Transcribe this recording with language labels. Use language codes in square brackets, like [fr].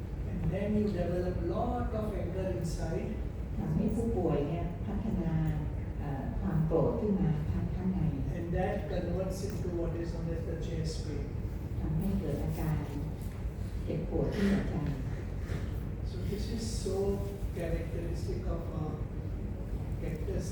[en] and then you develop lot of anger inside [th] ทำให้ผู้ป่วยเนี่ยพัฒนาความโกรธขึ้นมาข้างใน [en] and that converts into what is known as the chest pain. [th] ทำให้เกิดอาการเจ็บปวดที่หัวใจ [en] So this is so characteristic of cactus